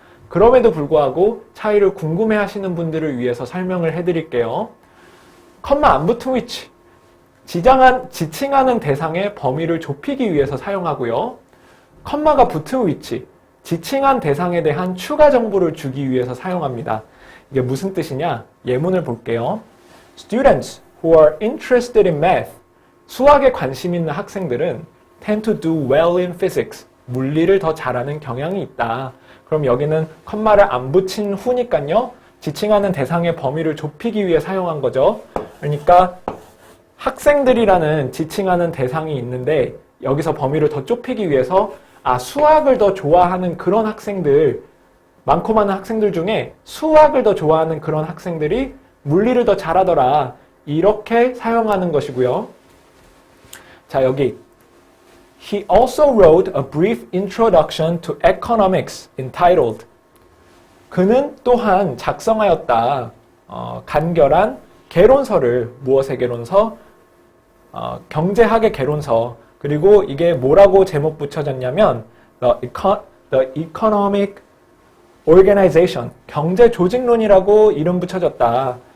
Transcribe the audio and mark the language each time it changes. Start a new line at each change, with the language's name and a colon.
Korean: 그럼에도 불구하고 차이를 궁금해 하시는 분들을 위해서 설명을 해드릴게요. 컴마 안 붙은 위치, 지칭하는 대상의 범위를 좁히기 위해서 사용하고요. 컴마가 붙은 위치, 지칭한 대상에 대한 추가 정보를 주기 위해서 사용합니다. 이게 무슨 뜻이냐? 예문을 볼게요.
English: Students who are interested in math,
Korean: 수학에 관심 있는 학생들은
English: tend to do well in physics,
Korean: 물리를 더 잘하는 경향이 있다. 그럼 여기는 컴마를 안 붙인 후니까요. 지칭하는 대상의 범위를 좁히기 위해 사용한 거죠. 그러니까 학생들이라는 지칭하는 대상이 있는데 여기서 범위를 더 좁히기 위해서 수학을 더 좋아하는 그런 학생들, 많고 많은 학생들 중에 수학을 더 좋아하는 그런 학생들이 물리를 더 잘하더라. 이렇게 사용하는 것이고요. 자, 여기
English: He also wrote a brief introduction to economics entitled
Korean: 그는 또한 작성하였다. 간결한 개론서를, 무엇의 개론서? 경제학의 개론서. 그리고 이게 뭐라고 제목 붙여졌냐면 The Economic Organization, 경제 조직론이라고 이름 붙여졌다.